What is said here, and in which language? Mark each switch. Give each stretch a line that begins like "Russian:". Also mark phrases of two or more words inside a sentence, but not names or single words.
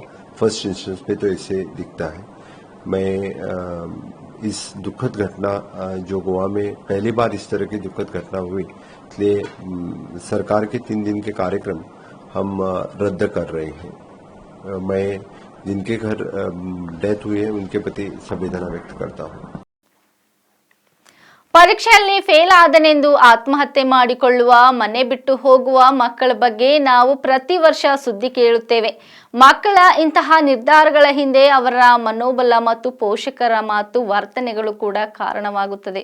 English: first incident
Hindi: पे तो ऐसे दिखता है। मैं इस दुखद घटना जो गोवा में पहली बार इस तरह की दुखद घटना हुई, इसलिए सरकार के 3 दिन के कार्यक्रम हम रद्द कर रहे हैं। मैं जिनके घर डेथ हुई है उनके प्रति संवेदना व्यक्त करता हूँ।
Kannada: ಪರೀಕ್ಷೆಯಲ್ಲಿ ಫೇಲ್ ಆದನೆಂದು ಆತ್ಮಹತ್ಯೆ ಮಾಡಿಕೊಳ್ಳುವ, ಮನೆ ಬಿಟ್ಟು ಹೋಗುವ ಮಕ್ಕಳ ಬಗ್ಗೆ ನಾವು ಪ್ರತಿ ವರ್ಷ ಸುದ್ದಿ ಕೇಳುತ್ತೇವೆ. ಮಕ್ಕಳ ಇಂತಹ ನಿರ್ಧಾರಗಳ ಹಿಂದೆ ಅವರ ಮನೋಬಲ ಮತ್ತು ಪೋಷಕರ ಮಾತು, ವರ್ತನೆಗಳು ಕೂಡ ಕಾರಣವಾಗುತ್ತದೆ.